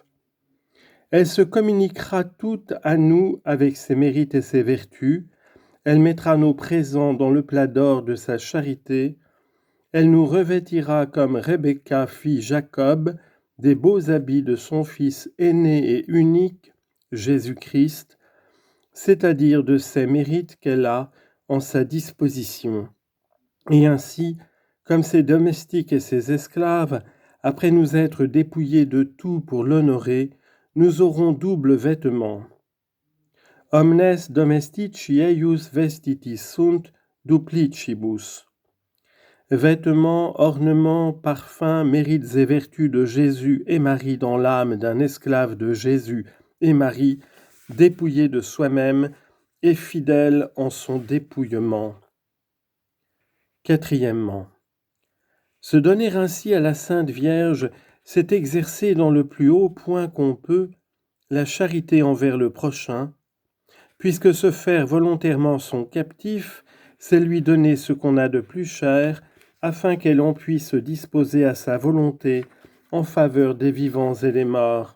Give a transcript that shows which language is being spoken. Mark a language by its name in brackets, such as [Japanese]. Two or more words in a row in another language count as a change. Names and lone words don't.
[French] Elle se communiquera toute à nous avec ses mérites et ses vertus, elle mettra nos présents dans le plat d'or de sa charité, elle nous revêtira comme Rebecca fit Jacob des beaux habits de son fils aîné et unique, Jésus-Christ, c'est-à-dire de ses mérites qu'elle a en sa disposition. Et ainsi, comme ses domestiques et ses esclaves, après nous être dépouillés de tout pour l'honorer, nous aurons double vêtement. [Latin] Omnes domestici eius vestitis sunt duplicibus. [French] Vêtements, ornements, parfums, mérites et vertus de Jésus et Marie dans l'âme d'un esclave de Jésus et Marie, dépouillé de soi-même et fidèle en son dépouillement. Quatrièmement, se donner ainsi à la Sainte Vierge, c'est exercer dans le plus haut point qu'on peut la charité envers le prochain, puisque se faire volontairement son captif, c'est lui donner ce qu'on a de plus cher, afin qu'elle en puisse disposer à sa volonté en faveur des vivants et des morts.